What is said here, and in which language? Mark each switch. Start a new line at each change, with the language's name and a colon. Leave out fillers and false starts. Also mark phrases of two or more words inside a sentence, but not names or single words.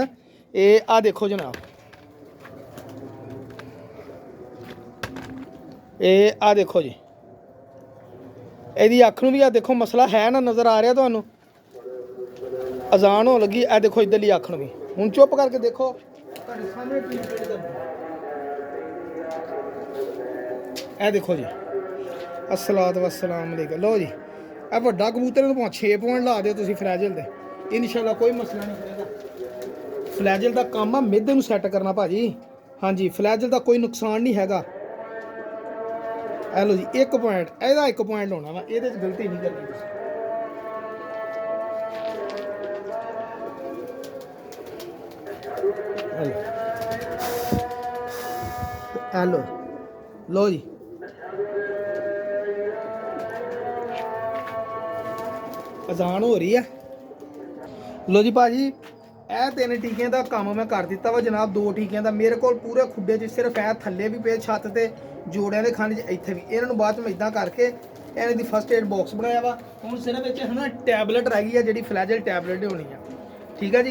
Punjabi: ਇਹ ਆ ਦੇਖੋ ਜਨਾਬ, ਇਹ ਆ ਦੇਖੋ ਜੀ, ਇਹਦੀ ਅੱਖ ਨੂੰ ਵੀ ਆ ਦੇਖੋ ਮਸਲਾ ਹੈ ਨਾ, ਨਜ਼ਰ ਆ ਰਿਹਾ ਤੁਹਾਨੂੰ, ਅਜ਼ਾਨ ਹੋਣ ਲੱਗੀ। ਇਹ ਦੇਖੋ ਇੱਧਰਲੀ ਅੱਖ ਨੂੰ ਵੀ। ਹੁਣ ਚੁੱਪ ਕਰਕੇ ਦੇਖੋ, ਤੁਹਾਡੇ ਸਾਹਮਣੇ ਟ੍ਰੀਟਮੈਂਟ ਕਰਨੀ। ਇਹ ਦੇਖੋ ਜੀ,
Arabic: الصلاة والسلام عليكم.
Punjabi: ਲੋ ਜੀ, ਇਹ ਵੱਡਾ ਕਬੂਤਰ ਨੂੰ 6 ਪੁਆਇੰਟ ਲਾ ਦਿਓ ਤੁਸੀਂ ਫਲੈਜਲ ਦੇ, ਇਨਸ਼ਾਅੱਲਾ ਕੋਈ ਮਸਲਾ ਨਹੀਂ ਹੋਏਗਾ। ਫਲੈਜਲ ਦਾ ਕੰਮ ਆ ਮਿਹਦੇ ਨੂੰ ਸੈੱਟ ਕਰਨਾ ਭਾਜੀ। ਹਾਂਜੀ, ਫਲੈਜਲ ਦਾ ਕੋਈ ਨੁਕਸਾਨ ਨਹੀਂ ਹੈਗਾ। ਇਹ ਲੋ ਜੀ 1 ਪੁਆਇੰਟ, ਇਹਦਾ 1 ਪੁਆਇੰਟ ਹੋਣਾ ਵਾ, ਇਹਦੇ 'ਚ ਗਲਤੀ ਨਹੀਂ ਕਰਨੀ ਤੁਸੀਂ। ਹੈਲੋ ਲੋ ਜੀ,
Hindi: अजान हो रही है।
Punjabi: ਲੋ ਜੀ ਭਾਜੀ, ਇਹ 3 ਟੀਕਿਆਂ ਦਾ ਕੰਮ ਮੈਂ ਕਰ ਦਿੱਤਾ ਵਾ ਜਨਾਬ। 2 ਟੀਕਿਆਂ ਦਾ ਮੇਰੇ ਕੋਲ ਪੂਰੇ ਖੁੱਡੇ 'ਚ ਸਿਰਫ ਇਹ ਥੱਲੇ ਵੀ ਪਏ, ਛੱਤ ਤੇ ਜੋੜਿਆਂ ਦੇ ਖਾਨੇ 'ਚ ਇੱਥੇ ਵੀ। ਇਹਨਾਂ ਨੂੰ ਬਾਅਦ 'ਚ ਮੈਂ ਇਦਾਂ ਕਰਕੇ ਇਹਨਾਂ ਦੀ
English: first aid box
Punjabi: ਬਣਾਇਆ ਵਾ। ਹੁਣ ਸਿਰਫ ਵਿੱਚ ਹੈ ਨਾ ਟੈਬਲੇਟ ਰਹਿ ਗਈ ਆ, ਜਿਹੜੀ ਫਲੈਜਲ ਟੈਬਲੇਟ ਹੋਣੀ ਆ, ਠੀਕ ਹੈ ਜੀ।